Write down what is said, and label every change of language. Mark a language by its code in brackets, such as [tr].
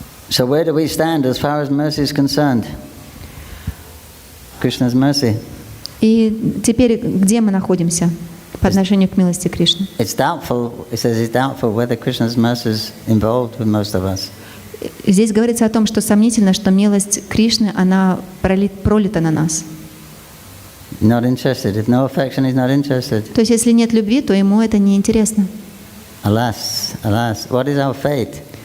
[en] So where do we stand as far as mercy is concerned? Krishna's mercy. [ru] И теперь где мы находимся по отношению к милости Кришны? [en] It's doubtful. It says it's doubtful whether Krishna's mercy is involved with most of us. [ru] Здесь говорится о том, что сомнительно, что милость Кришны, она пролита на нас. [en] Not interested. If no affection, he's not interested. [ru] То есть, если нет любви, то ему это не интересно. [en] Alas, alas, what is our fate?